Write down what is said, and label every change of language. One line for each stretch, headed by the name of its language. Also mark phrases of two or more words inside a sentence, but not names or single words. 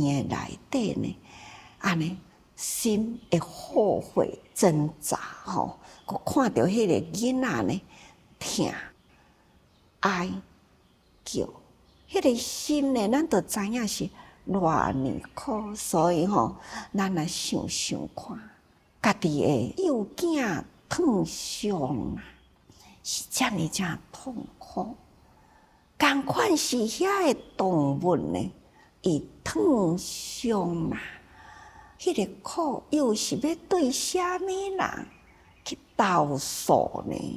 Min Nan Chinese: 院内底呢，安尼心会后悔挣扎吼，佮看到迄个囡仔呢，疼哀叫，迄个心呢，咱就知影是偌尼苦，所以吼，咱来想看，家己的幼囝烫伤啊，是遮尔痛苦。共款是遐个动物呢，伊烫伤啊，迄个苦又是要对虾米人去投诉呢？